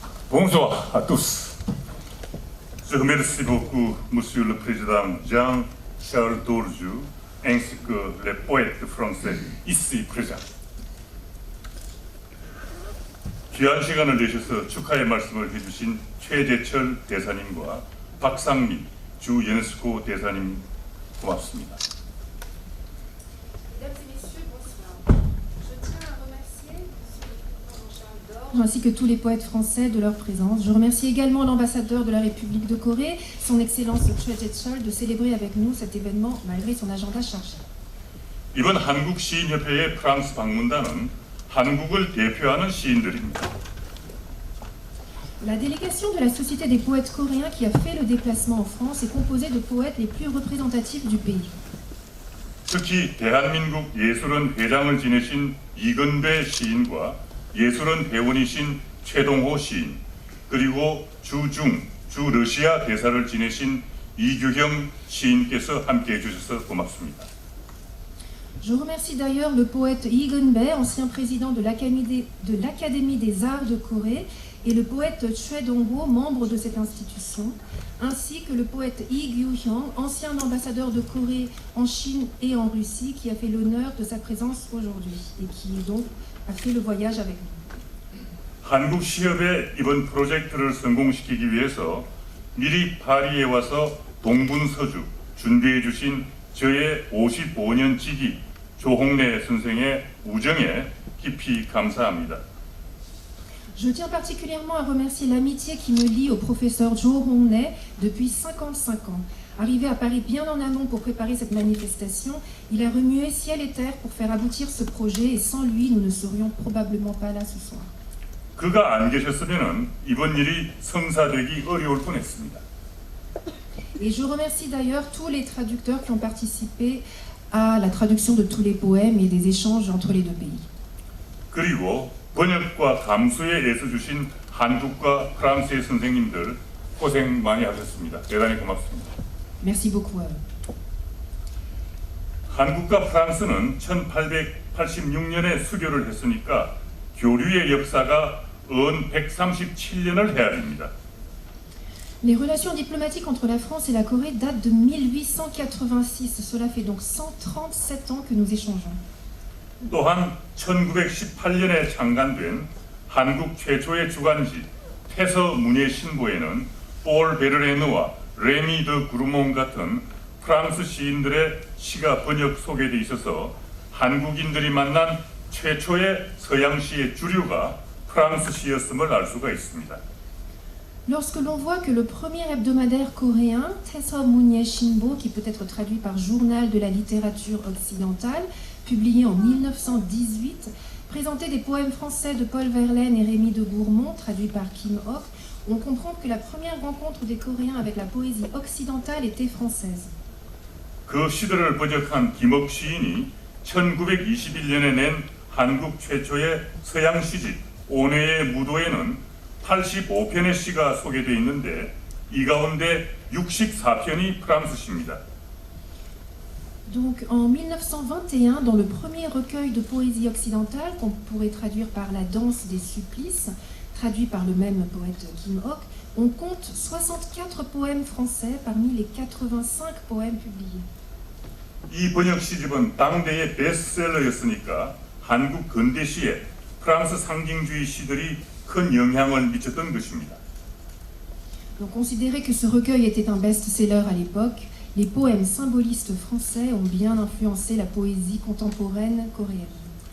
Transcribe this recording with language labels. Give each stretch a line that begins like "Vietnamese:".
French: Bonjour à tous. Je remercie beaucoup Monsieur le Président Jean-Charles Dorju ainsi que les poètes français ici présents.
Korean: 귀한 시간을 내셔서 축하의 말씀을 해주신 최재철 대사님과 박상민 주 유네스코 대사님 고맙습니다.
French: Mesdames et messieurs, bonsoir. Je tiens à remercier Monsieur le Président Charles d'Or ainsi que tous les poètes français de leur présence. Je remercie également l'ambassadeur de la République de Corée, son Excellence Choi Jae-chol, de célébrer avec nous cet événement malgré son agenda chargé.
Korean: 이번 한국 시인협회의 프랑스 방문단은 한국을 대표하는 시인들입니다.
French: La délégation de la Société des poètes coréens qui a fait le déplacement en France est composée de poètes les plus représentatifs du pays.
Korean: 특히 대한민국 예술원 회장을 지내신 이건배 시인과 예술원 회원이신 최동호 시인, 그리고 주 러시아 대사를 지내신 이규형 시인께서 함께해 주셔서 고맙습니다.
French: Je remercie d'ailleurs le poète Lee Geun-bae, ancien président de l'Académie des Arts de Corée, et le poète Choi Dong-ho, membre de cette institution, ainsi que le poète Lee Gyu-hyung, ancien ambassadeur de Corée en Chine et en Russie, qui a fait l'honneur de sa présence aujourd'hui et qui donc a fait le voyage avec nous.
Korean: 한국 시협의 이번 프로젝트를 성공시키기 위해서 미리 파리에 와서 동분서주 준비해 주신 저의 55년 지기 조홍래 선생의 우정에 깊이 감사합니다.
French: Je tiens particulièrement à remercier l'amitié qui me lie au professeur Jo Hong-nae depuis 55 ans. Arrivé à Paris bien en amont pour préparer cette manifestation, il a remué ciel et terre pour faire aboutir ce projet et sans lui, nous ne serions probablement pas là ce soir.
Korean: 그가 안 계셨으면 이번 일이 성사되기 어려울 뻔했습니다.
French: Et je remercie d'ailleurs tous les traducteurs qui ont participé à la traduction de tous les poèmes et des échanges entre les deux pays.
Korean: 그리고 번역과 감수에 애써주신 한국과 프랑스의 선생님들 고생 많이 하셨습니다. 대단히 고맙습니다.
French: Merci beaucoup à eux.
Korean: 한국과 프랑스는 1886년에 수교를 했으니까 교류의 역사가 은 137년을 헤아립니다.
French: Les relations diplomatiques entre la France et la Corée datent de 1886. Cela fait donc 137 ans que nous échangeons.
Korean: 또한 1918년에 창간된 한국 최초의 주간지 태서 문예 신보에는 폴 베르레누와 레미 드 구르몽 같은 프랑스 시인들의 시가 번역 소개돼 있어서 한국인들이 만난 최초의 서양시의 주류가 프랑스 시였음을 알 수가 있습니다.
French: Lorsque l'on voit que le premier hebdomadaire coréen, Taeseom Munye Shinbo, qui peut être traduit par Journal de la littérature occidentale, publié en 1918, présentait des poèmes français de Paul Verlaine et Rémy de Gourmont, traduits par Kim Ok, on comprend que la première rencontre des Coréens avec la poésie occidentale était française.
Korean: 그 시들을 번역한 김옥 시인이 1921년에 낸 한국 최초의 서양 시집 온회의 무도에는 85편의 시가 소개되어 있는데 이 가운데 64편이 프랑스 시입니다.
French: Donc en 1921, dans le premier recueil de poésie occidentale, qu'on pourrait traduire par La danse des supplices, traduit par le même poète Kim Ok, on compte 64 poèmes français parmi les 85 poèmes publiés.
Korean: 이 번역 시집은 당대의 베스트셀러였으니까 한국 근대시에 프랑스 상징주의 시들이 큰 영향을 미쳤던 것입니다.
French: Donc considérer que ce recueil était un best-seller à l'époque, les poèmes symbolistes français ont bien influencé la poésie contemporaine coréenne.